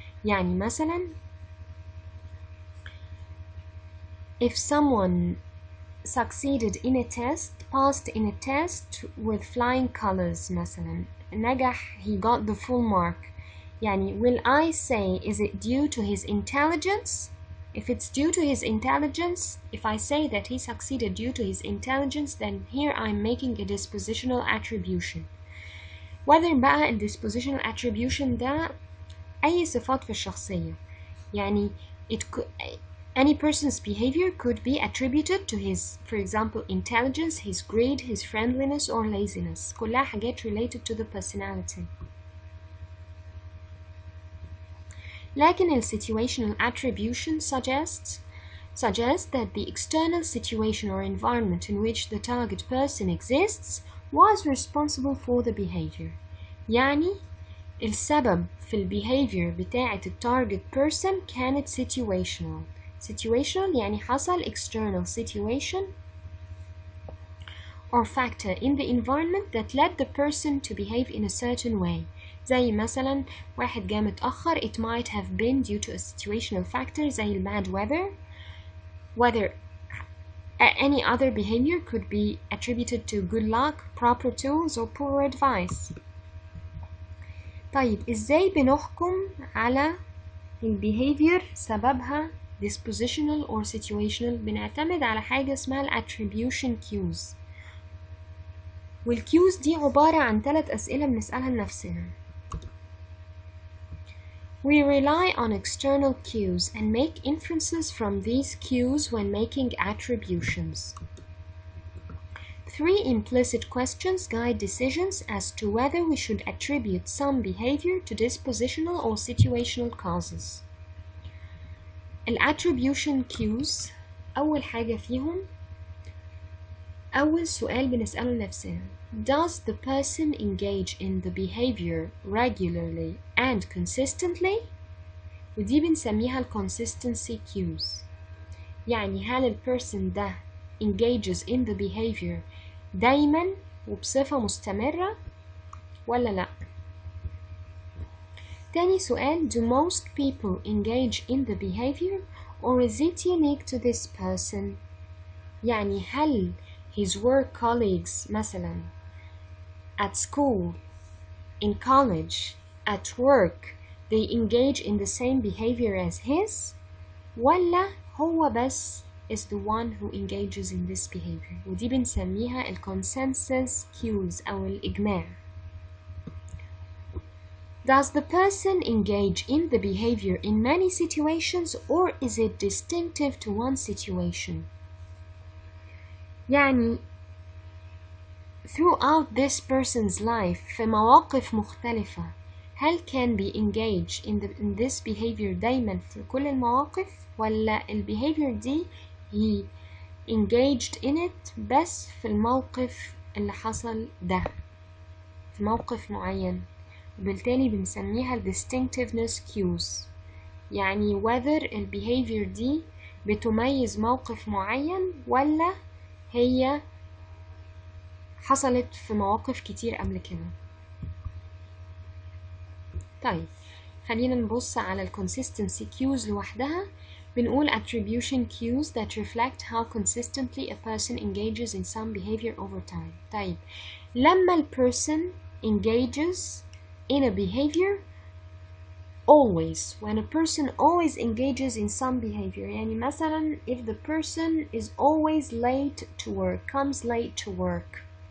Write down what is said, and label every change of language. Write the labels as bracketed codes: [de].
[ar] يعني مثلا [en] if someone succeeded in a test, passed in a test with flying colors مثلا, نجح, he got the full mark, يعني will I say is it due to his intelligence? If it's due to his intelligence, if I say that he succeeded due to his intelligence, then here I'm making a dispositional attribution. [ar] Whether بقى ال dispositional attribution ده أي صفات في الشخصية. [en] يعني any person's behavior could be attributed to his, for example, intelligence, his greed, his friendliness, or laziness. [ar] كلها حاجات [en] related to the personality. لكن ال situational attribution suggests that the external situation or environment in which the target person exists was responsible for the behavior. [ar] يعني السبب في البيهيفير بتاعة التارجت person كانت situational. [en] Situational [ar] يعني حصل [en] external situation or factor in the environment that led the person to behave in a certain way. [ar] زي مثلا واحد جه متأخر, [en] it might have been due to a situational factor زي ال bad weather. Whether any other behavior could be attributed to good luck, proper tools, or poor advice. [ar] طيب ازاي بنحكم على ال behavior سببها dispositional or situational؟ بنعتمد على حاجة اسمها ال attribution cues. والcues دي عبارة عن 3 أسئلة بنسألها لنفسنا. [en] We rely on external cues and make inferences from these cues when making attributions. 3 implicit questions guide decisions as to whether we should attribute some behavior to dispositional or situational causes. [ar] ال attribution cues أول حاجة فيهم أول سؤال بنسأله لنفسنا. [en] Does the person engage in the behavior regularly and consistently؟ [ar] ودي بنسميها ال [en] consistency cues. يعني هل ال person ده engages in the behavior [ar] دايما وبصفة مستمرة ولا لأ؟ تاني سؤال, [en] do most people engage in the behavior or is it unique to this person؟ يعني هل his work colleagues مثلا at school, in college, at work, they engage in the same behavior as his [ar] ولا هو بس [en] is the one who engages in this behavior. [ar] ودي بنسميها ال consensus cues أو الإجماع. [en] Does the person engage in the behavior in many situations or is it distinctive to one situation؟ [ar] يعني [en] throughout this person's life [ar] في مواقف مختلفة هل [en] can be engaged in this behavior [ar] دايما في كل المواقف ولا behavior دي [en] he engaged in it [ar] بس في الموقف اللي حصل ده في موقف معين، وبالتالي بنسميها distinctiveness cues، يعني whether behavior دي بتميز موقف معين ولا هي حصلت في مواقف كتير قبل كده. طيب خلينا نبص على ال consistency cues لوحدها. [en] بنقول attribution cues that reflect how consistently a person engages in some behavior over time. [ar] طيب لما ال [en] person engages in a behavior always, when a person always engages in some behavior، [ar] يعني مثلا [en] if the person is always late to work, comes late to work،